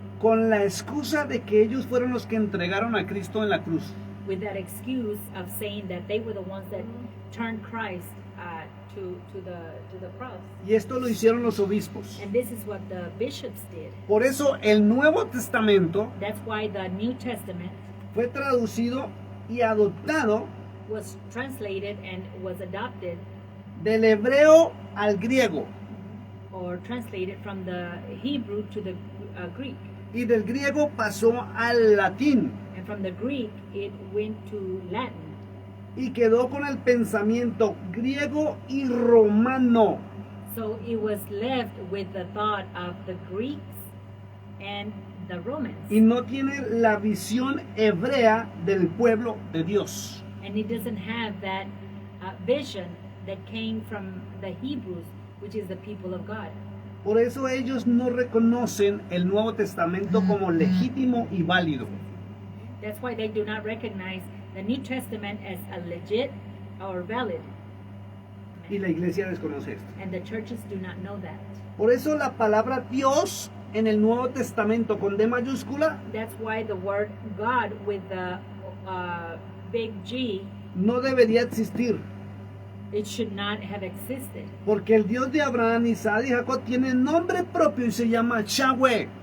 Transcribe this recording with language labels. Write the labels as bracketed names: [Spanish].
[Spanish] con la excusa de que ellos fueron los que entregaron a Cristo en la cruz. [English] with that excuse of saying that they were the ones that turned Christ to the cross. [Spanish] Y esto lo hicieron los obispos. [English] And this is what the bishops did. [Spanish] Por eso el Nuevo Testamento [English] That's why the New Testament [Spanish] fue traducido y adoptado [English] was translated and was adopted [Spanish] del hebreo al griego [English] or translated from the Hebrew to the Greek. [Spanish] y del griego pasó al latín [English] And from the Greek, it went to Latin. [Spanish] y quedó con el pensamiento griego y romano. [English] So it was left with the thought of the Greeks and the Romans. [Spanish] Y no tiene la visión hebrea del pueblo de Dios. [English] And it doesn't have that vision that came from the Hebrews, which is the people of God. [Spanish] Por eso ellos no reconocen el Nuevo Testamento como legítimo y válido. [English] That's why they do not recognize the New Testament as a legit or valid. [Spanish] Y la iglesia desconoce esto. [English] And the churches do not know that. [Spanish] Por eso la palabra Dios en el Nuevo Testamento con D mayúscula [English] That's why the word God with the big G, [Spanish] no debería existir. [English] it should not have existed. [Spanish] Porque el Dios de Abraham, Isaac y Jacob tiene nombre propio y se llama Yahweh.